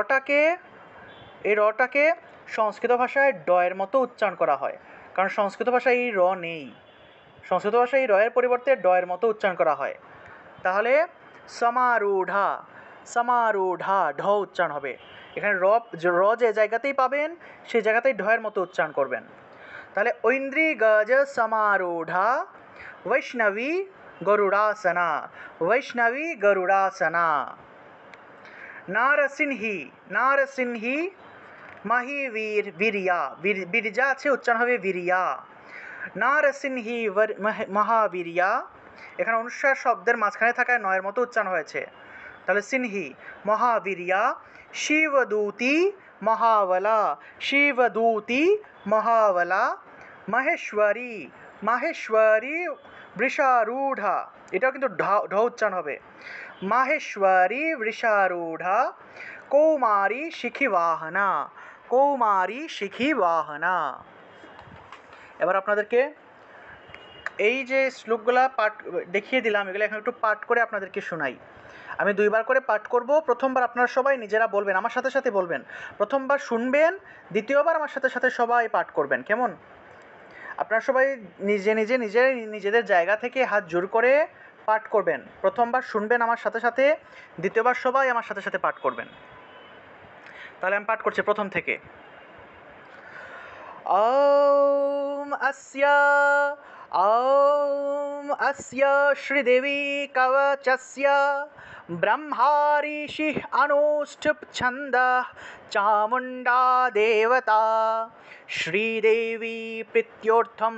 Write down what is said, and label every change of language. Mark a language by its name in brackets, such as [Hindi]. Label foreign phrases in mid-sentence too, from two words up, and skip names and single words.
[Bangla] রটাকে সংস্কৃত ভাষায় ডয়ের মতো উচ্চারণ করা হয় কারণ সংস্কৃত ভাষায় এই র নেই সংস্কৃত ভাষায় এই রয়ের পরিবর্তে ডয়ের মতো উচ্চারণ করা হয় তাহলে সমারূঢ়া ঢ উচ্চারণ হবে এখানে র যে জায়গাতেই পাবেন সেই জায়গাতেই ঢয়ের মতো উচ্চারণ করবেন তাহলে [Sanskrit] ঐন্দ্রী গজ সমারূঢ়া वैष्णवी गरुड़ासना नारसिंही वीरजा [Bangla] আছে উচ্চারণ হবে [Sanskrit] वीरिया नारसिंही महावीरिया [Bangla] এখানে অনুস্বার শব্দের মাঝখানে থাকায় নয়ের মতো উচ্চারণ হয়েছে তাহলে সিনহি [Sanskrit] महावीरिया शिवदूती महावला माहेश्वरी वृषारूढ़ा [Bangla] এটাও কিন্তু ঢ উচ্চারণ হবে [Sanskrit] माहेश्वरी वृषारूढ़ा कौमारी शिखिवाहना [Bangla] এবার আপনাদেরকে এই যে শ্লোকগুলা পাঠ দেখিয়ে দিলাম এগুলো এখন একটু পাঠ করে আপনাদেরকে শোনাই আমি দুইবার করে পাঠ করব প্রথমবার আপনারা সবাই নিজেরা বলবেন আমার সাথে সাথে বলবেন প্রথমবার শুনবেন দ্বিতীয়বার আমার সাথে সাথে সবাই পাঠ করবেন কেমন আপনারা সবাই নিজেদের জায়গা থেকে হাত জোর করে পাঠ করবেন প্রথমবার শুনবেন আমার সাথে সাথে দ্বিতীয়বার সবাই আমার সাথে সাথে পাঠ করবেন তাহলে আমি পাঠ করছি প্রথম থেকে [Sanskrit] ॐ अस्य श्रीदेवी कवचस्य ब्रह्माऋषिः अनुष्ठुप् छन्दः चामुण्डा देवता श्रीदेवी प्रीत्योर्थं